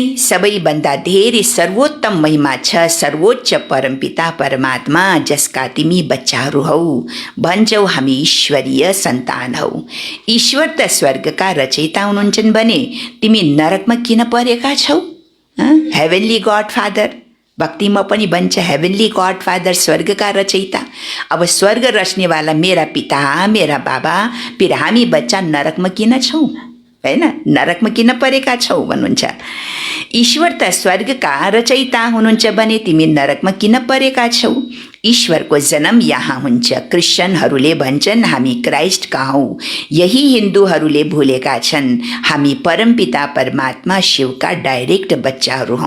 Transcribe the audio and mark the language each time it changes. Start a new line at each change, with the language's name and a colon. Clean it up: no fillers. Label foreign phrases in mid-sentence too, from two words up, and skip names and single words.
Nepali: सबैभन्दा धेरै सर्वोत्तम महिमा छ सर्वोच्च परमपिता परमात्मा, जसका तिमी बच्चाहरू हौ। भन्छौ हामी ईश्वरीय सन्तान हौ। ईश्वर त स्वर्गका रचयिता हुनुहुन्छन् भने तिमी नरकमा किन परेका छौ?
English: heavenly God Father,
Nepali: भक्तिमा पनि भन्छ
English: heavenly God Father,
Nepali: स्वर्गका रचयिता। अब स्वर्ग
Hindi: रच्नेवाला मेरा पिता, मेरा बाबा, फिर
Nepali: हामी बच्चा नरकमा किन छौँ, होइन? नरकमा किन परेका छौ भन्नुहुन्छ। ईश्वर त स्वर्गका रचयिता हुनुहुन्छ भने तिमी नरकमा किन परेका छौ? ईश्वरको जन्म यहाँ हुन्छ। क्रिस्चियनहरूले भन्छन् हामी क्राइस्टका हौँ। यही हिन्दूहरूले भुलेका छन् हामी परमपिता परमात्मा शिवका डाइरेक्ट बच्चाहरू हौँ।